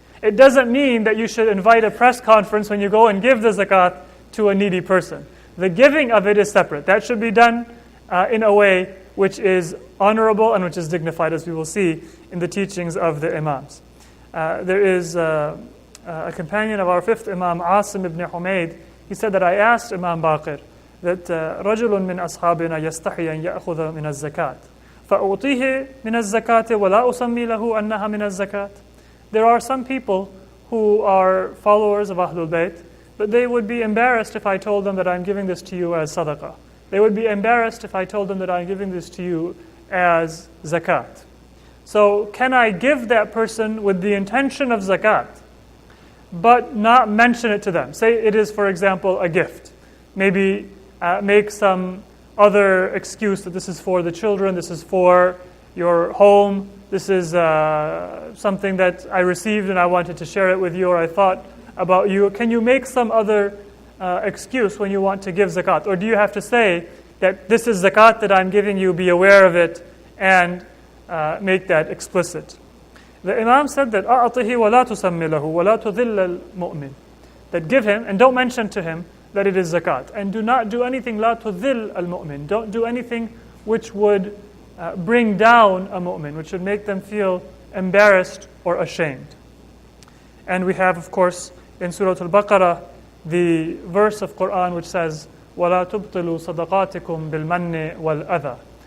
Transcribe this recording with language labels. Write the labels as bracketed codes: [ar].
[en] It doesn't mean that you should invite a press conference when you go and give the zakat to a needy person. The giving of it is separate. That should be done in a way which is honorable and which is dignified, as we will see in the teachings of the Imams. There is a companion of our fifth Imam, Asim ibn Humayd. He said that I asked Imam Baqir that [ar] رَجُلٌ مِّنْ أَصْحَابِنَا يَسْتَحِي أَنْ يَأْخُذَ مِنَ الزَّكَاةِ فَأُعْطِيهِ مِنَ الزَّكَاةِ وَلَا أُسَمِّي لَهُ أَنَّهَا مِنَ الزَّكَاةِ. [en] There are some people who are followers of Ahlul Bayt, but they would be embarrassed if I told them that I'm giving this to you as sadaqah. They would be embarrassed if I told them that I'm giving this to you as zakat. So can I give that person with the intention of zakat, but not mention it to them? Say it is, for example, a gift. Maybe make some other excuse that this is for the children, this is for your home, this is something that I received and I wanted to share it with you, or I thought about you. Can you make some other excuse when you want to give zakat? Or do you have to say that this is zakat that I'm giving you, be aware of it, and make that explicit? The Imam said that [ar] أَعْطِهِ وَلَا تُسَمِّ لَهُ وَلَا تُذِلَّ الْمُؤْمِنِ. [en] That give him, and don't mention to him that it is zakat. And do not do anything [ar] لَا تُذِلَّ الْمُؤْمِنِ. [en] Don't do anything which would bring down a mu'min, which would make them feel embarrassed or ashamed. And we have, of course, in Surah Al-Baqarah, the verse of Quran which says, [ar] وَلَا تُبْطِلُوا صَدَقَاتِكُمْ بِالْمَنِّ وَالْأَذَى.